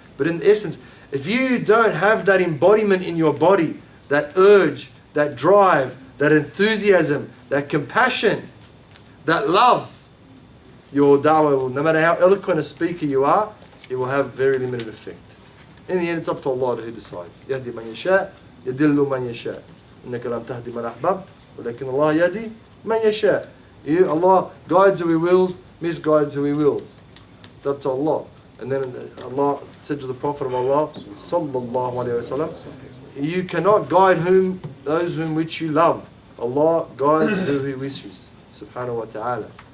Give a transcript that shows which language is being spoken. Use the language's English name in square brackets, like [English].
[English] But in essence, if you don't have that embodiment in your body, that urge, that drive, that enthusiasm, that compassion, that love, your da'wah will, no matter how eloquent a speaker you are, it will have very limited effect. In the end, it's up to Allah who decides. [Arabic] يهدي من يشاء يدل من يشاء إنك لم تهدي من أحببت ولكن الله يهدي من يشاء. [English] Allah guides who He wills, misguides who He wills. It's up to Allah. And then Allah said to the Prophet of Allah, sallallahu alaihi wasallam, you cannot guide those whom which you love. Allah guides who He wishes, subhanahu wa ta'ala.